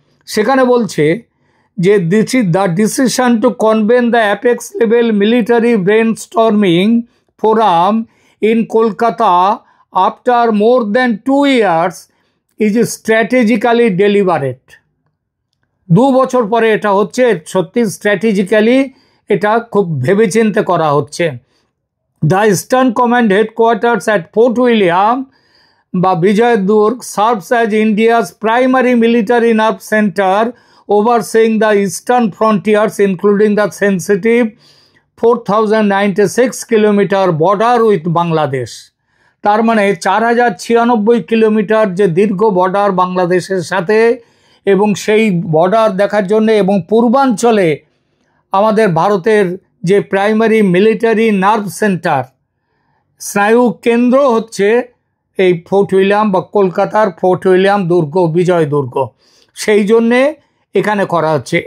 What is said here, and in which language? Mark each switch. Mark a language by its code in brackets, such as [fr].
[bn] সেখানে বলছে যে [en] This is the decision to convene the apex level military brainstorming forum in Kolkata after more than 2 years is strategically deliberate. [bn] 2 বছর পরে এটা হচ্ছে, সত্যি স্ট্র্যাটেজিক্যালি এটা খুব ভেবেচিন্তে করা হচ্ছে। [en] The Eastern Command headquarters at Fort William [bn] বা বিজয় দুর্গ [en] serves as India's primary military nerve center, overseeing the eastern frontiers including the sensitive 4096 kilometer border with Bangladesh। [bn] তার মানে 4096 কিলোমিটার যে দীর্ঘ বর্ডার বাংলাদেশের সাথে, এবং সেই বর্ডার দেখার জন্য এবং পূর্বাঞ্চলে আমাদের ভারতের যে প্রাইমারি মিলিটারি নার্ভ সেন্টার, স্নায়ু কেন্দ্র হচ্ছে এই ফোর্ট উইলিয়াম বা কলকাতার ফোর্ট উইলিয়াম দুর্গ, বিজয় দুর্গ, সেই জন্যে এখানে করা হচ্ছে।